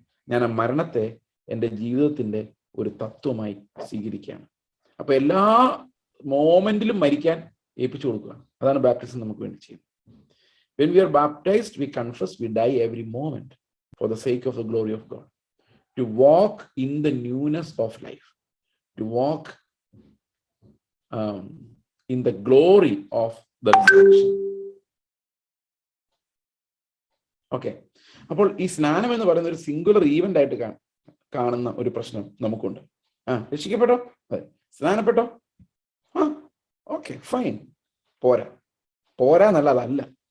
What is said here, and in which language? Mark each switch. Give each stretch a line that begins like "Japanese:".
Malayalam: ഞാൻ ആ മരണത്തെ എൻ്റെ ജീവിതത്തിന്റെ ഒരു തത്വമായി സ്വീകരിക്കുകയാണ്. അപ്പൊ എല്ലാ മോമെന്റിലും മരിക്കാൻ ഏൽപ്പിച്ചു കൊടുക്കുകയാണ്. അതാണ് ബാപ്റ്റിസം നമുക്ക് വേണ്ടി ചെയ്യുന്നത്.
English: When we are baptized, we confess, we die every moment for the sake of the glory of God, to walk in the newness of life, to walk in the glory of the resurrection.
Malayalam: Okay, അപ്പോൾ ഈ സ്നാനം എന്ന് പറയുന്ന ഒരു singular event ആയിട്ട് കാണുന്ന ഒരു പ്രശ്നം നമുക്കുണ്ട്. രക്ഷിക്കപ്പെട്ടോ, അതെ. സ്നാനപ്പെട്ടോ, ഓക്കെ ഫൈൻ. പോരാ എന്നല്ല, അതല്ല.